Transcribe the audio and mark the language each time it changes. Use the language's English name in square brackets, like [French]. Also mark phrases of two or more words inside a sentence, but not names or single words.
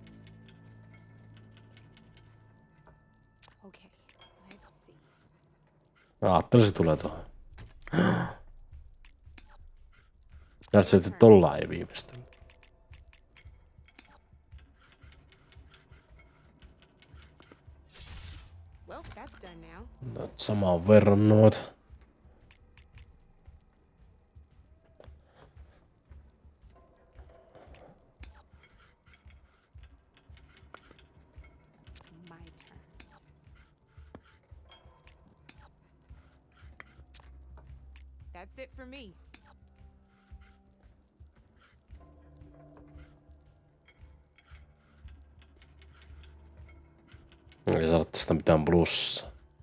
[English] Okay, let's see. [Finnish] Mä ajattelin, se tulee tuohon. Näet että tolla ei viimeistä. [English] Well, that's done now. [Finnish] Samaan verran noita. [English] My turn. That's it for me. [Finnish] Ei saada tästä mitään plussaa.